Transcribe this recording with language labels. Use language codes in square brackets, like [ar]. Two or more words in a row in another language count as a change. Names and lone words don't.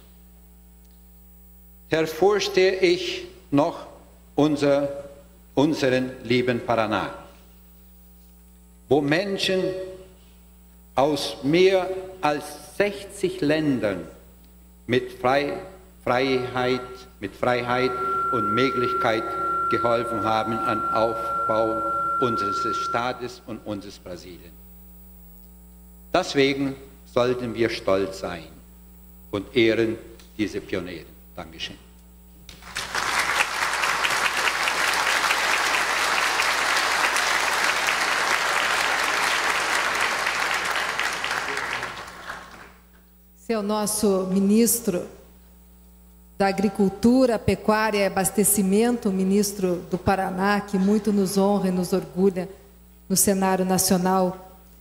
[de] Hervorstehe ich noch unseren lieben Paraná, wo Menschen aus mehr als 60 Ländern mit Freiheit und Möglichkeit geholfen haben am Aufbau unseres Staates und unseres Brasilien. Deswegen sollten wir stolz sein und ehren diese Pioniere. Dankeschön. [pt] Esse é o nosso ministro da Agricultura, Pecuária e Abastecimento, o ministro do Paraná, que muito nos honra e nos orgulha no cenário nacional.